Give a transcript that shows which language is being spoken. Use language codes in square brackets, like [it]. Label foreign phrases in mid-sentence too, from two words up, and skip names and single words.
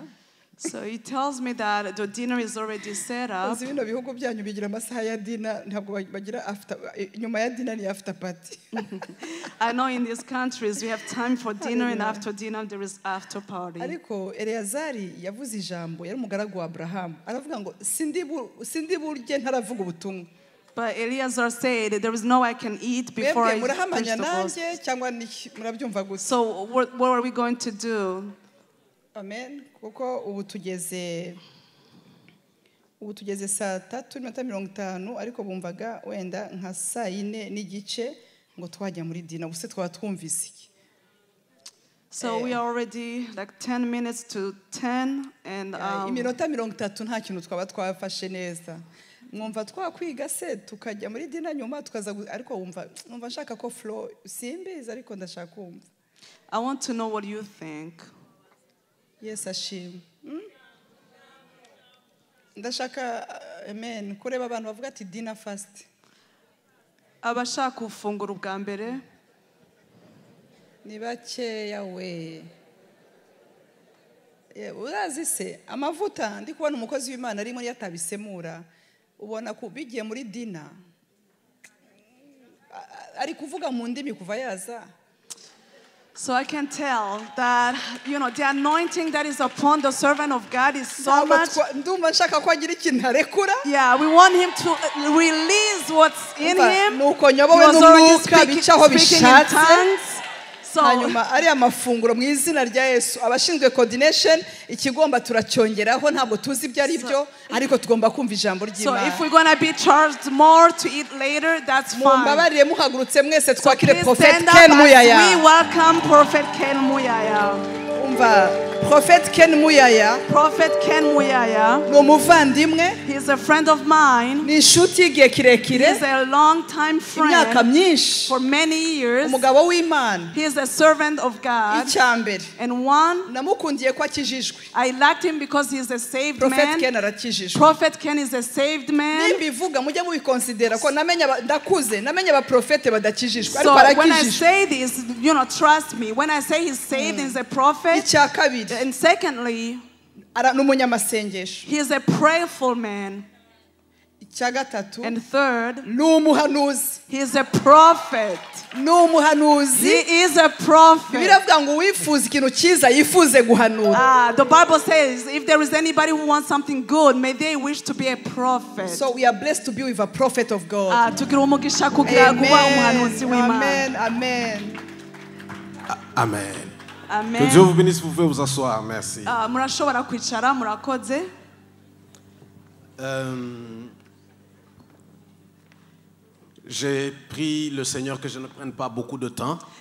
[en] So he tells me that the dinner is already set up. [rw] Bino bihugu byanyu bigira amasaha ya dinner ntabwo bagira after nyuma ya dinner ni [en] after party. I know in these countries we have time for dinner and after dinner there is after party. [rw] Ariko Eleazari yavuze ijambo yari umugaragu wa Abraham aravuga ngo sindi burye ntaravuga ubutumwa. [en] But Eleazar said, there is no way I can eat before I preach the gospel. So what are we going to do? Amen. [rw] Kuko ubu tugeze saa 3:50 ariko bumvaga wenda nka saa 4 n'igice ngo twajya muri dina ubuse twaba twumvise iki. [en] So we are already like 10 minutes to 10 and [rw] iminota 30 nta kintu twaba twafashe neza. Mwumva twakwiga se tukajya muri dina nyuma tukaza ariko wumva nshaka ko flow simbiza ariko ndashaka kumva. [en] I want to know what you think. Yes, [rw] ashim. Ndashaka amen kureba abantu bavuga ati [en] dinner fast. [rw] Abashaka ufungura ubwa mbere ni bakeya we. Urazi se amavuta ndi kubona umukozi w'Imana ari muri yatabisemura ubona ko bigiye muri dinner ari kuvuga mu ndimi kuva yaza. [en] So I can tell that, you know, the anointing that is upon the servant of God is so much. Yeah, we want him to release what's in him. He was already speaking in tongues. [rw] hanyuma ari amafunguro mu izina rya Yesu abashinzwe coordination ikigomba turacyongeraho ntabwo tuzi ibyo ari byo ariko tugomba kumva ijambo ry'Imana. [en] So if we're going to be charged more to eat later, that's fine. [rw] Mumbabarire muhagurutse mwese twakire Prophet Ken Muyaya. [en] We welcome Prophet Ken Muyaya. [rw] Umva Prophet Ken Muyaya. Prophet Ken Muyaya. Ni umuvandimwe. [en] He is a friend of mine. [rw] Ni inshuti y'igihe kirekire. [en] He is a long time friend. [rw] Imyaka myinshi. [en] For many years. [rw] Umugabo w'Imana. [en] He is a servant of God. [rw] Icyambere. [en] And one. [rw] Namukundiye ko akijijwe. [en] I liked him because he is a saved man. [rw] Prophet Ken arakijijwe. [en] Prophet Ken is a saved man. [rw] Nimbivuga mujye mubiconsidera ko namenye ndakuze namenye aba prophet badakijijwe ariko arakijijwe. [en] So when I say this, you know, trust me. When I say he's saved, he's a prophet. And secondly, he is a prayerful man. And third, he is a prophet. He is a prophet. The Bible says, if there is anybody who wants something good, may they wish to be a prophet. So we are blessed to be with a prophet of God. Amen. Amen. Amen. Amen. [fr] Que Dieu vous bénisse, vous pouvez vous asseoir, merci. J'ai prié le Seigneur que je ne prenne pas beaucoup de temps.